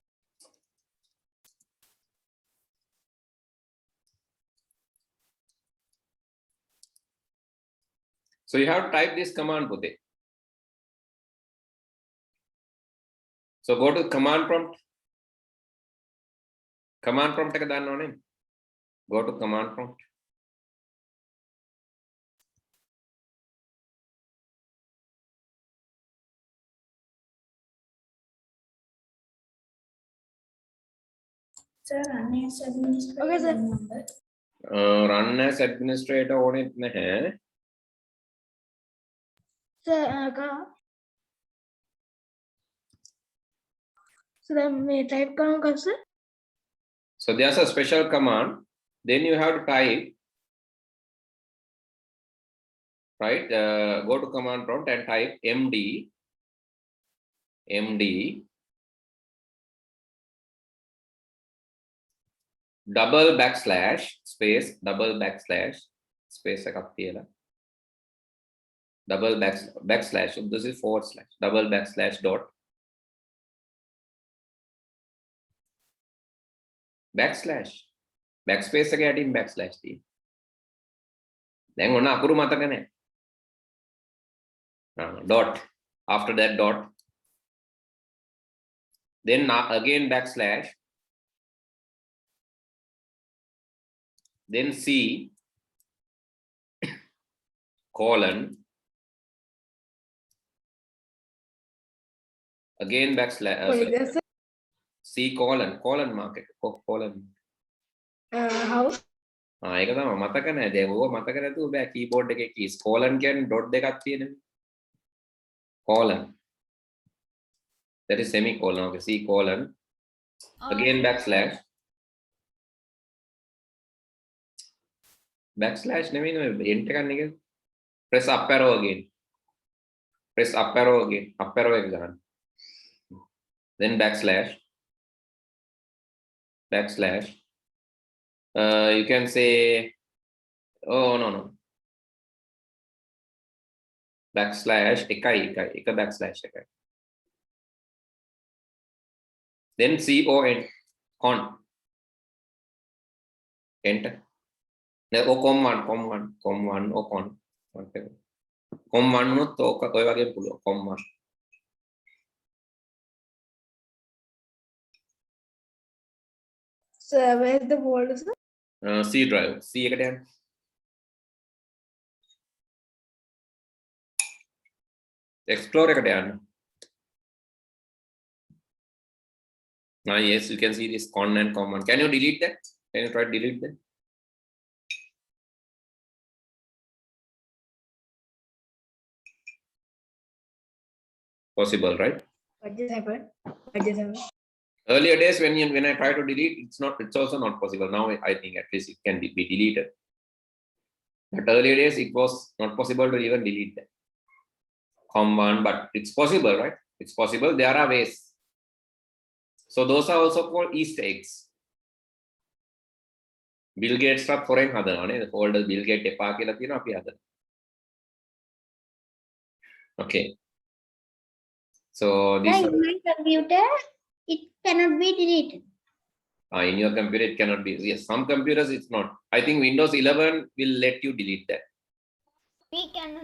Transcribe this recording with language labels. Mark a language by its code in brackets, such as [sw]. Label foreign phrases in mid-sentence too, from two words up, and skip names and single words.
[en] So you have to type this command, Pute. So go to command prompt. Command prompt [si] එක දාන්න ඕනේ. [en] Go to command prompt. Sir, run as administrator. Okay, sir. number. Run as administrator [si] ඕනෙත් නැහැ. [en] Sir, so then we type sir. So there's a special command. Then you have to type right? Go to command prompt and type md double backslash space double backslash space [si] එකක් තියලා [en] double backslash, so this is forward slash double backslash dot backslash backspace [si] එක යටින් [en] backslash තියෙනවා. [si] දැන් ඔන්න අකුරු මතක නැහැ. [en] Dot, after that dot, then again backslash, then C colon, again backslash, C colon market colon. How? [si] ඒක තමයි මතක නැහැ. දැන් ඕක මතක නැතුව බෑ keyboard එකේ keys. colon කියන්නේ dot දෙකක් තියෙනවා. [en] colon, that is semicolon. Okay, C colon, again backslash නෙමෙයි enter [si] ගන්න එක. [en] press up arrow again, press up arrow again, up arrow [si] එක ගන්න. [en] then backslash you can say, oh no backslash එකයි backslash එකයි. then con enter. now com1 or con whatever com1 [si] උනොත් ඔය වගේ පුළුවන් [en] com1. So where's the folder, sir? C drive, [si] C එකට යන්න. Explore එකට යන්න. [en] Now yes, you can see this con and com1. Can you delete that? Can you try to delete that? Possible, right? What just happened? Earlier days when I try to delete, it's also not possible. Now I think at least it can be deleted. But earlier days it was not possible to even delete that. Com1, but it's possible, right? It's possible. There are ways. So those are also called Easter eggs. [si] Bill Gates වත් හොරෙන් හදනවා නේද? folder Bill Gates එපා කියලා තියෙනවා අපි හදනවා. [en] Okay. So this In my computer, it cannot be deleted. In your computer it cannot be. Yes, some computers it's not. I think Windows 11 will let you delete that. We cannot.